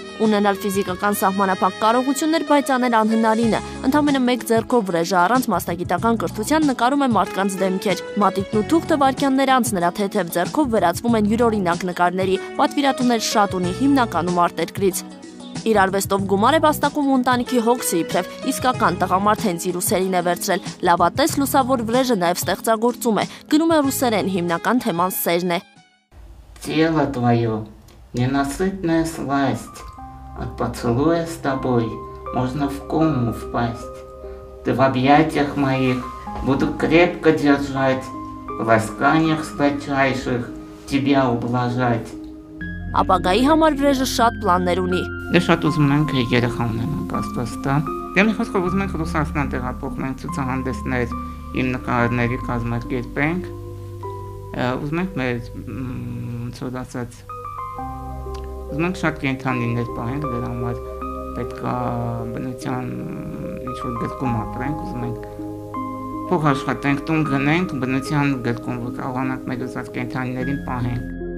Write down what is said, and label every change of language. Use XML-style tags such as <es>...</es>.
<hy>Ունենալ ֆիզիկական սահմանափակ կարողություններ, բայց անել անհնարինը։ Ընդամենը 1 ձեռքով Վրեժը առանց մասնագիտական կրթության նկարում է մարդկանց դեմքեր։ Մատիտն ու թուղթը վայրկյաններ անց նրա թեթև ձեռքով վերածվում են յուրօրինակ նկարների։ Պատվիրատուներ շատ ունի, հիմնականում արտերկրից։ Իր արվեստով գումար է վաստակում ու ընտանիքի հոգսը իբրև իսկական տղամարդ հենց իր ուսերին է վերցրել։ Լավատես լուսավոր Վրեժը նաև ստեղծագործում է, գնում է ռուսերեն, հիմնական թեման սերն է։</hy> <ru>Тело твое, ненасытная сласть, от поцелуя с тобой можно в кому впасть. Ты в объятиях моих буду крепко держать, в ласканиях сладчайших тебя ублажать.</ru> <hy>Ապագայի համար Վրեժը շատ պլաններ ունի։ Դե շատ ուզում ենք երեխա ունենանք Աստվածտա։ Դե մի խոսքով ուզում ենք Ռուսաստան տեղափոխենք, ցուցահանդեսներ, իմ նկարների կազմակերպենք։ Ուզում ենք մեր ցույց ասած ուզում ենք շատ կենդանիներ պահենք, դրա համար պետք է բնության ինչ-որ գրկում ապրենք, ուզում ենք փող աշխատենք, տուն գնենք, բնության գրկում կարողանանք մեր ուզած կենդանիներին պահենք։</hy>